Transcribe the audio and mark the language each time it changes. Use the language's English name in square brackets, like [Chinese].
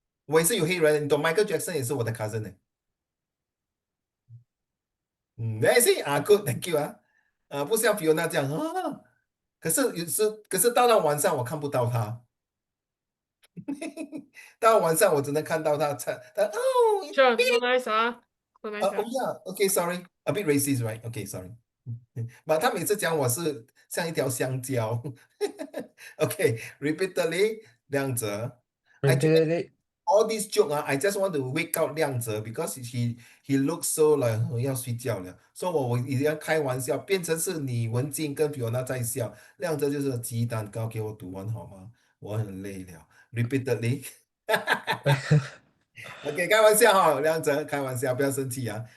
[Chinese] 我也是有黑人，你懂 Michael Jackson 也是我的 cousin 呢。那是啊， [English] good，thank you [Chinese] 不像 Fiona 这样啊。可是到了晚上我看不到他，到了晚上我只能看到他哦 [English] Sure, so nice, so nice, Oh yeah, okay, sorry, a bit racist, right? Okay, sorry. But [Chinese] 他每次讲我是像一条香蕉。 [English] Okay, repeatedly, 亮泽。 Actually, repeatedly all these joke I just want to wake up [Chinese] 亮泽 because he looks so like 要睡觉了，所以我一定要开玩笑，变成是你文静跟 Fiona 在笑，亮泽就是鸡蛋糕给我读完好吗？我很累了。 Repeatedly，OK，开玩笑哈，亮泽，开玩笑，不要生气啊。